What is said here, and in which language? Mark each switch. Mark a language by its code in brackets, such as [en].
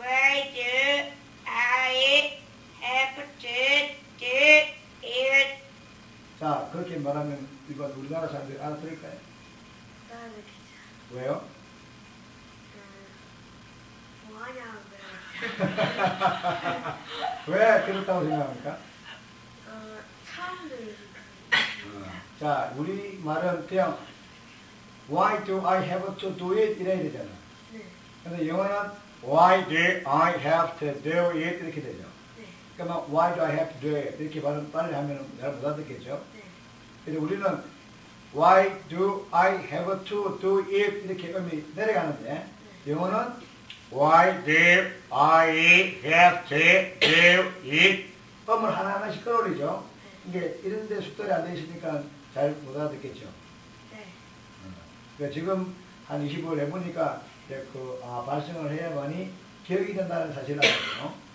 [en] Where do I have to do it? [ko] 자, 그렇게 말하면 일반 우리나라 사람들이 알아들을까요? 따라하겠죠. 왜요? 뭐하냐고요. 왜 그렇다고 생각합니까? 사람들이 자, 우리 말은 그냥 [en] Why do I have to do it? [ko] 이래야 되잖아. 네. 근데 영어는 [en] Why do I have to do it? [ko] 이렇게 되죠. 네. 그러면 [en] Why do I have to do it? [ko] 이렇게 발음 빨리 하면 잘 못 알아듣겠죠. 네. 근데 우리는 [en] Why do I have to do it? [ko] 이렇게 음이 내려가는데 영어는 [en] Why do I have to do it? [ko] 음을 하나하나씩 끌어올리죠. 이게 이런데 숙달이 안 돼 있으니까 잘 못 알아듣겠죠. 네. 그러니까 지금 한 25일 해보니까 이제 발성을 해야만이 기억이 된다는 사실을 알거든요.